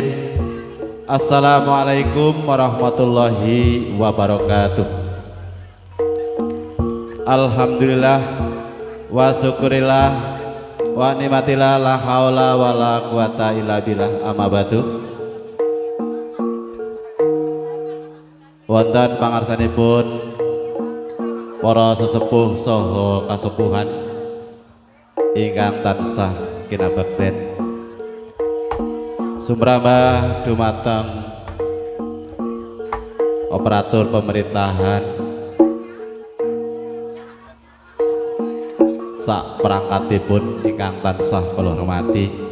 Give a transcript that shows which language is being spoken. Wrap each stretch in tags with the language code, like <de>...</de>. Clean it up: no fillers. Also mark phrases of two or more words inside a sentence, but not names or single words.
<ar>السلام عليكم ورحمة الله وبركاته. الحمد لله وشكر لله ونعمة الله لا حول ولا قوة إلا بالله أما بعد.</ar> <jv>Wonten pangarsanipun para sesepuh saha kasepuhan ingkang tansah kinabekten sumrambah dumateng operator pemerintahan sak perangkatipun ingkang tansah kula hormati</jv>